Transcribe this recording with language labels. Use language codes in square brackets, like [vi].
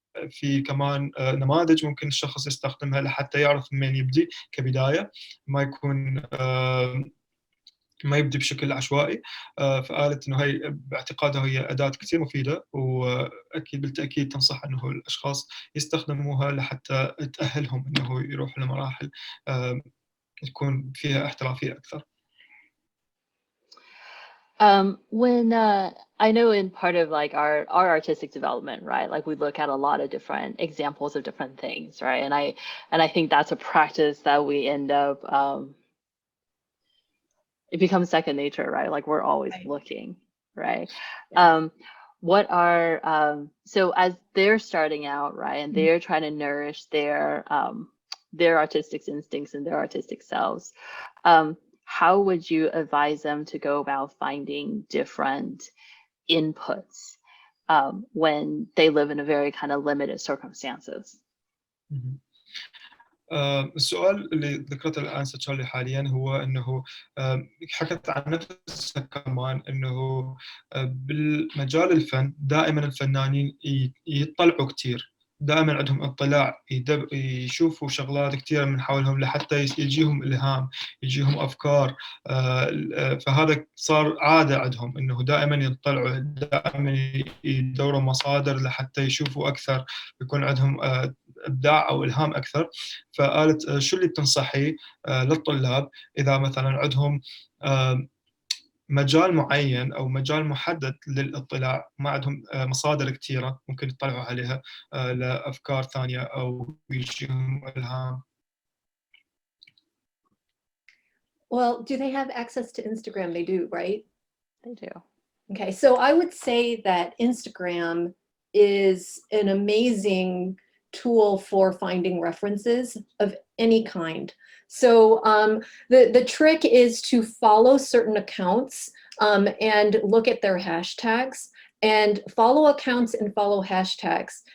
[ar] في كمان نماذج ممكن الشخص يستخدمها لحتى يعرف من يبدي كبداية، ما يكون ما يبدي بشكل عشوائي. فقالت إنه هي باعتقادها هي أداة كثير مفيدة، وأكيد بالتأكيد تنصح إنه الأشخاص يستخدموها لحتى تأهلهم إنه يروحوا لمراحل تكون فيها احترافية أكثر. [en] When I know in part of like our artistic development, right? Like we look at a lot of different examples of different things, right? And I think that's a practice that we end up it becomes second nature, right? Like we're always looking, right? Yeah. What are so as they're starting out, right, and they're trying to nourish their artistic instincts and their artistic selves, how would you advise them to go about finding different inputs when they live in a very kind of limited circumstances? [ar] السؤال اللي ذكرته الآن تشارلي حاليا هو أنه حكت عن نفسها كمان أنه بالمجال الفن دائما الفنانين يطلعوا كتير، دائما عندهم اطلاع، يشوفوا شغلات كتيرة من حولهم لحتى يجيهم إلهام، يجيهم أفكار. فهذا صار عادة عندهم أنه دائما يطلعوا، دائما يدوروا مصادر لحتى يشوفوا أكثر، يكون عندهم إبداع أو إلهام أكثر. فقالت شو اللي بتنصحي للطلاب إذا مثلا عندهم مجال معين أو مجال محدد للاطلاع، ما عندهم مصادر كثيرة ممكن يطلعوا عليها لأفكار ثانية أو يجيهم إلهام. [en] Well, do they have access to Instagram? They do, right? They do. Okay, so I would say that Instagram is an amazing tool for finding references of any kind. So the trick is to follow certain accounts and look at their hashtags, and follow accounts and follow hashtags.